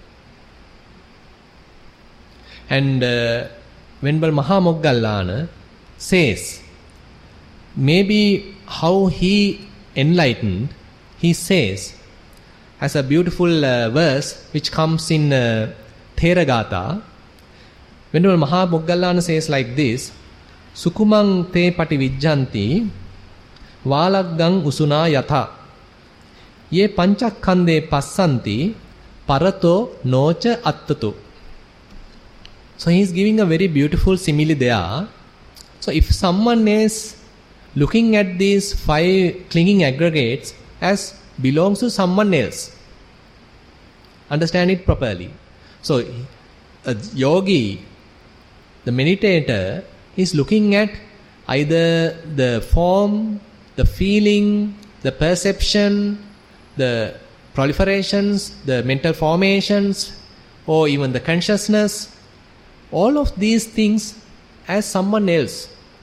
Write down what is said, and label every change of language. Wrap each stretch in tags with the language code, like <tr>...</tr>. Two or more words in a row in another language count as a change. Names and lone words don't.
<en>And Venerable Mahamoggallana says, maybe how he enlightened, he says, as a beautiful verse which comes in Thero Gatha, Venerable Mahamoggallana says like this,</en> <pi>Sukumang te pativijjanti valaggang usuna yatha ye panchakkande passanti parato nocha attato.</pi> <en>So he is giving a very beautiful simile there. So if someone is looking at these 5 clinging aggregates as belongs to someone else, understand it properly. So a yogi, the meditator, is looking at either the form, the feeling, the perception, the proliferations, the mental formations, or even the consciousness, all of these things as someone else.</en>